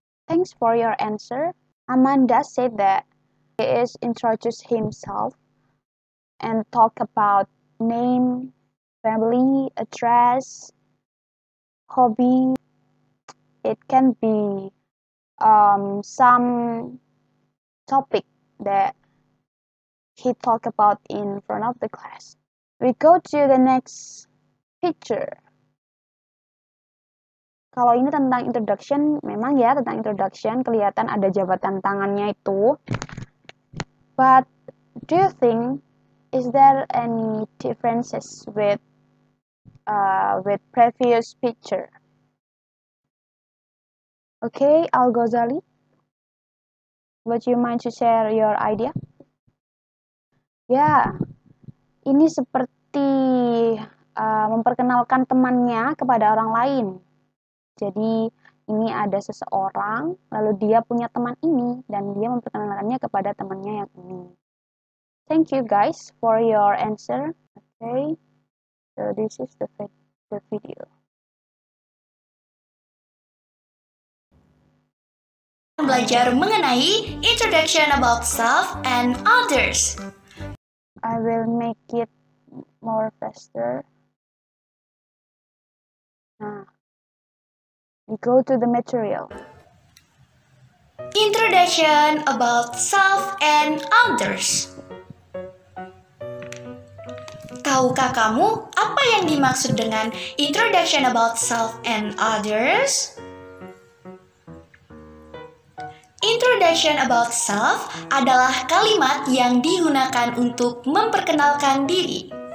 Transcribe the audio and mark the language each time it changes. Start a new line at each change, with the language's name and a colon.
English: Thanks for your answer. Amanda said that he is introduce himself and talk about name, family, address, hobby. It can be some topic that he talk about in front of the class. We go to the next picture.
Indonesian: Kalau ini tentang introduction, memang ya tentang introduction, kelihatan ada jabatan tangannya itu.
English: But do you think is there any differences with previous picture? Okay, Al Ghazali, would you mind to share your idea?
Indonesian: Ya, ini seperti memperkenalkan temannya kepada orang lain. Jadi ini ada seseorang, lalu dia punya teman ini, dan dia memperkenalkannya kepada temannya yang ini.
English: Thank you guys for your answer. Okay, so this is the video.
Indonesian: Belajar mengenai
English: introduction about self and others. I will make it more faster. Nah, We go to the material. Introduction about self and others.
Indonesian: Tahukah kamu apa yang dimaksud dengan
English: introduction about self and others? Introduction about self
Indonesian: adalah kalimat yang digunakan untuk memperkenalkan diri.